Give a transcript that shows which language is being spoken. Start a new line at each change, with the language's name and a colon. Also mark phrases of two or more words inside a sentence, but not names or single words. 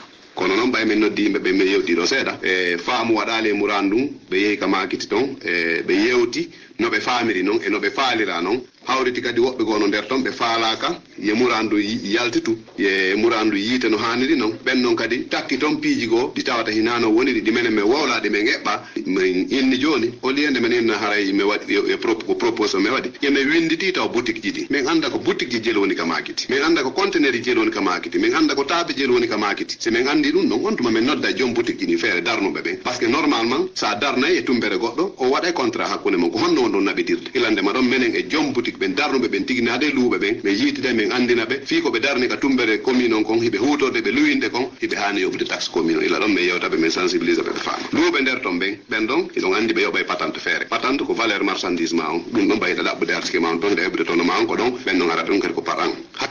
Fula: kono noon ɓay min noddi yimɓe ɓe min yewtiɗo seeɗa e faamu waɗali e muran ɗum ɓe yeehi ka makiti toon e ɓe yewti no ɓe famiri noon e no ɓe faalira noon hawriti kadi woɓɓe gono nder toon ɓe faalaka ye murandu yaltitu ye murandu yiite no hanniri noon ɓen noon kadi takki toon piiji goo ɗi tawata hinano woniri ɗi menen min wowlaɗe min eɓɓa min inni joni
French: au lieu
Fula: nde min inna haray mi waɗi ko proposition mi waɗi yemin winditi taw boutique ji ɗi min anda ko boutique ji jeel woni ka makiti min anda ko conteneur ji jeel woni ka makiti min anda ko taabe jeel woni ka makiti si min andi ɗum ɗon on tuma min nodda joom boutique ji ɗi feere darnuɓe ɓen
French: par ce que
Fula: normalement sa darnayi e tumbere goɗɗo o waɗa contrat hakkude mon ko honno won ɗon naɓitirde ilandema ɗon minen e joom boutique ɓen darnuɓe ɓen tiginade luuɓe ɓen ɓe yiitide min andina ɓe fii ko ɓe darni ka tumbere commune on kon hiɓe hutorde ɓe luwinde kon hiɓe hani yoɓde taxe commune o ila ɗon min yewtaɓe min sensibilise ɓe ɓe faama luuɓe nder ton ɓen ɓen ɗon iɗon andi ɓe yoɓa e patente feere patente ko
French: valeur marchandise
Fula: ma on ɗum ɗon mbayiɗa ɗaɓɓude article ma on ton nde heɓude tono ma on ko ɗon ɓen ɗon arata ɗum kadi ko
French: par an